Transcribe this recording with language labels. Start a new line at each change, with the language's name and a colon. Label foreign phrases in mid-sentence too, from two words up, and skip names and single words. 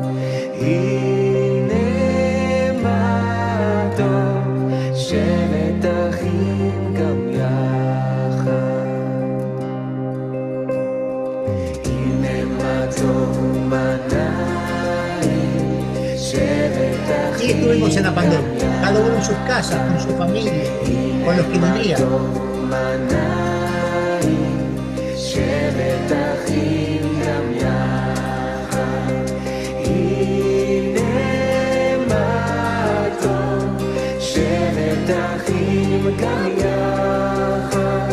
Hebrew: הנה מה טוב, שבת אחים גם יחד. הנה מה טוב ומה נעים, שבת
Spanish: Y estuvimos en la
Hebrew: אחים גם
Spanish: pandemia, cada uno en sus casas, con su familia, con los que vivía.
Hebrew: שבת אחים גם יחד. הנה מה טוב, שבת אחים גם יחד.